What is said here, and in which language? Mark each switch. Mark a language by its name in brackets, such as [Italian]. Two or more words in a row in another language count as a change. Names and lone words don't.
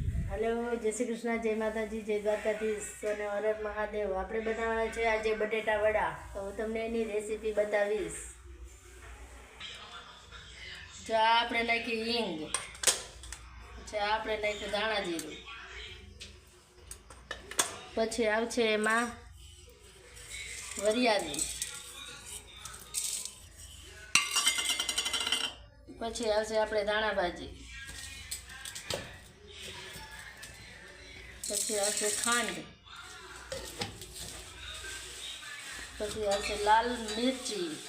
[Hindi] हेलो जय श्री कृष्ण जय माता जी जय द्वारकाधीश અને હર હર મહાદેવ। [Gujarati] આપણે બનાવવાના છે આજે બટેટા વડા। તો હું તમને એની રેસીપી બતાવીશ। જો આ આપણે નાખી હિંગ, પછી આપણે નાખ્યું ધાણા જીરું, પછી આવશે એમાં વરિયાળી, પછી આવશે આપણે ધાણા ભાજી, પછી આવશે ખાંડ, પછી આવશે લાલ મિર્ચી,